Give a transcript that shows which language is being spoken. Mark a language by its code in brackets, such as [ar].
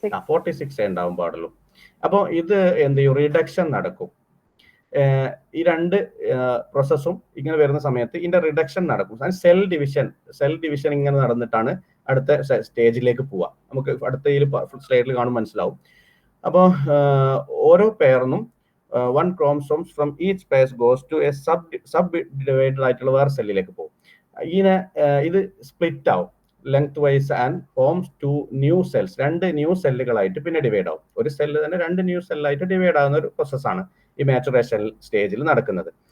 [ml] 46 ഉണ്ടാവാൻ പാടുള്ളൂ. അപ്പോൾ ഇത് എന്ത് ചെയ്യും, റിഡക്ഷൻ നടക്കും. ഈ 2 പ്രോസസ്സും ഇങ്ങനെ വരുന്ന സമയത്ത് ഇതിന്റെ റിഡക്ഷൻ നടക്കും. സെൽ ഡിവിഷൻ ഇങ്ങനെ നടന്നിട്ടാണ് അടുത്ത സ്റ്റേജിലേക്ക് പോവുക. നമുക്ക് അടുത്ത സ്ലൈഡിൽ കാണും മനസ്സിലാവും. അപ്പോൾ ഓരോ പെയറിനും [en] 1 chromosomes from each pairs goes to a sub divided [ml] ആയിട്ടുള്ള വേറെ സെല്ലിലേക്ക് പോകും. ഇങ്ങനെ ഇത് സ്പ്ലിറ്റ് ആവും [en] length wise and forms 2 new cells, [ml] 2 new സെല്ലുകളായിട്ട് പിന്നെ ഡിവൈഡ് ആവും. ഒരു സെല്ല് തന്നെ 2 ന്യൂ സെല്ലായിട്ട് ഡിവൈഡ് ആകുന്ന ഒരു പ്രോസസ്സാണ് ഈ മാച്ചുറേഷൻ സ്റ്റേജിൽ നടക്കുന്നത്.